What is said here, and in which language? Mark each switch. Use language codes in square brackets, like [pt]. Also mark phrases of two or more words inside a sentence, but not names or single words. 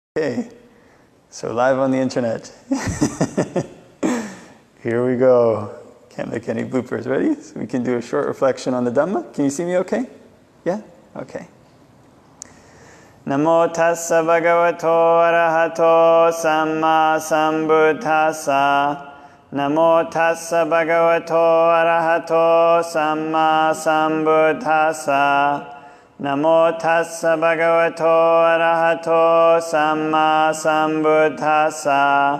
[en] Okay, so live on the internet. Here we go. Can't make any bloopers. Ready? So we can do a short reflection on the Dhamma. Can you see me okay? Yeah? Okay. [pi] Namo tassa bhagavato arahato samma sambuddhassa. Namo tassa bhagavato arahato samma sambuddhassa. Namo tassa bhagavato arahato samma sambuddhassa.